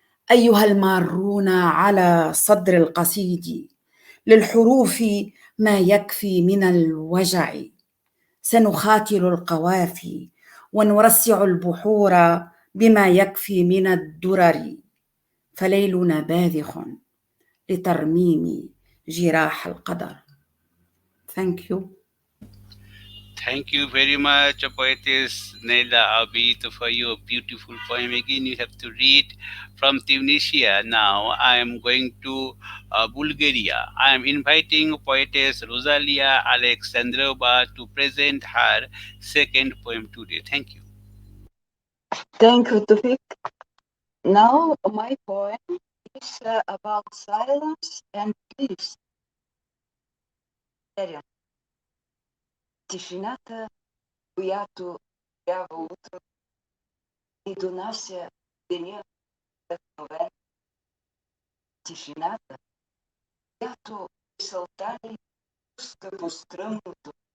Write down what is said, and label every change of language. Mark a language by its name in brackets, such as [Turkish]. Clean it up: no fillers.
[Arabic] أيها المارون على صدر القصيد، للحروف ما يكفي من الوجع. سنخاتل القوافي ونرسع البحور بما يكفي من الدرر، فليلنا باذخ لترميم جراح القدر. [English] Thank you. Thank you very much, poetess Neyla Abid, for your beautiful poem. Again, you have to read from Tunisia. Now, I am going to Bulgaria. I am inviting poetess Rozalia Aleksandrova to present her second poem today. Thank you. Thank you, Toufiq. Now, my poem is about silence and peace. [Bulgarian] Тишината, която трябва утро и донася деня вдъхновен. Тишината, която мисълта ни пуска по стръмното.